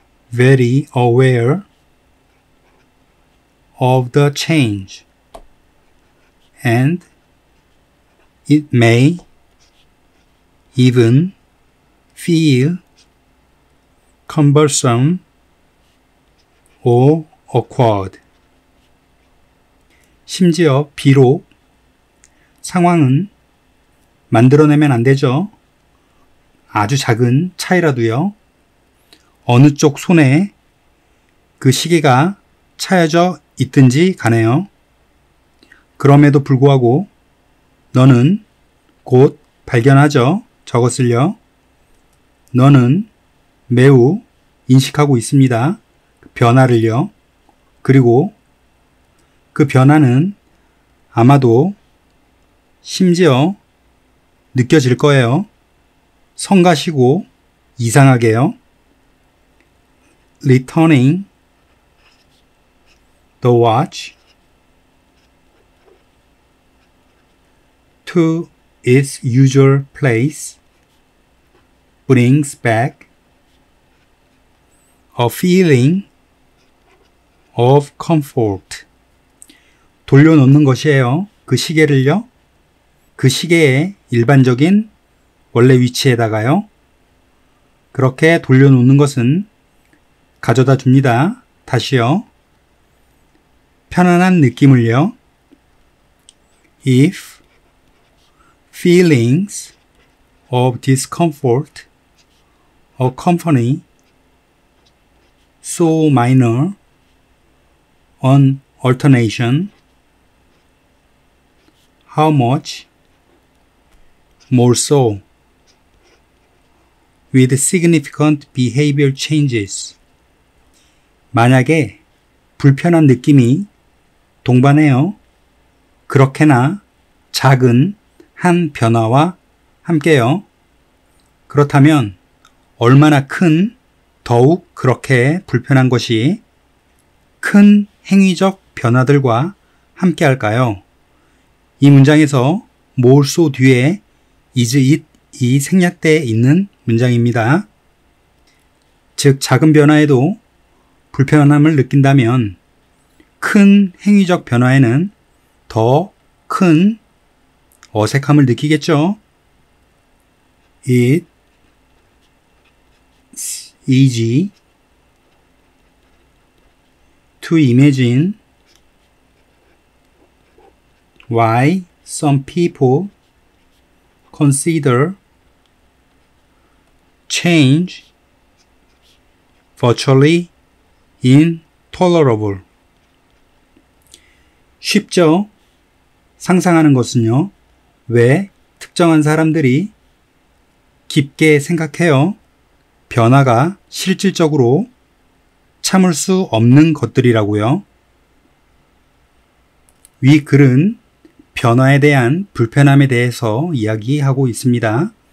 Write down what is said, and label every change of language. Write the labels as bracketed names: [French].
[English] very aware of the change, and it may even feel cumbersome or awkward. [Korean] 심지어 비록 상황은 만들어내면 안 되죠. 아주 작은 차이라도요. 어느 쪽 손에 그 시계가 차여져 있든지 간에요. 그럼에도 불구하고 너는 곧 발견하죠. 저것을요. 너는 매우 인식하고 있습니다. 변화를요. 그리고 그 변화는 아마도 심지어 느껴질 거예요. 성가시고 이상하게요. [English] Returning the watch to its usual place brings back a feeling of comfort. [Korean] 돌려놓는 것이에요. 그 시계를요. 그 시계의 일반적인 원래 위치에다가요. 그렇게 돌려놓는 것은 가져다 줍니다. 다시요. 편안한 느낌을요. [English] If feelings of discomfort accompany so minor an alternation how much, more so, with significant behavior changes. [Korean] 만약에 불편한 느낌이 동반해요. 그렇게나 작은 한 변화와 함께요. 그렇다면 얼마나 큰, 더욱 그렇게 불편한 것이 큰 행위적 변화들과 함께 할까요? 이 문장에서 [English] more so [Korean] 뒤에 [English] is it [Korean] 이 생략되어 있는 문장입니다. 즉 작은 변화에도 불편함을 느낀다면 큰 행위적 변화에는 더 큰 어색함을 느끼겠죠. [English] It's easy to imagine why some people consider change virtually intolerable. [Korean] 쉽죠? 상상하는 것은요. 왜 특정한 사람들이 깊게 생각해요. 변화가 실질적으로 참을 수 없는 것들이라고요. 위 글은 변화에 대한 불편함에 대해서 이야기하고 있습니다.